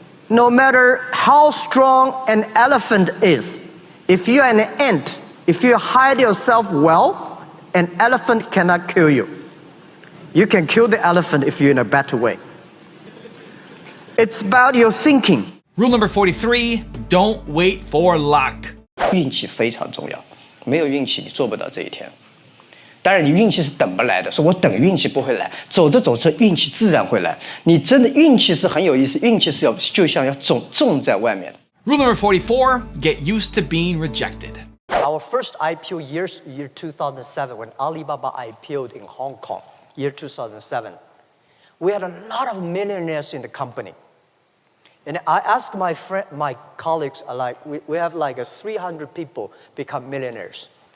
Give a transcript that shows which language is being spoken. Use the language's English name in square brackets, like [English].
[English] No matter how strong an elephant is, if you're an ant, if you hide yourself well, an elephant cannot kill you. You can kill the elephant if you're in a better way. It's about your thinking. Rule number 43, don't wait for luck. [Chinese] 运气非常重要，没有运气你做不到这一天。当然，你运气是等不来的，说我等运气不会来，走着走着运气自然会来。你真的运气是很有意思，运气是就像要种在外面。 [English] Rule number 44, get used to being rejected. Our first IPO year 2007, when Alibaba IPO'd in Hong Kong, year 2007, we had a lot of millionaires in the company. And I asked my colleagues, we have 300 people become millionaires.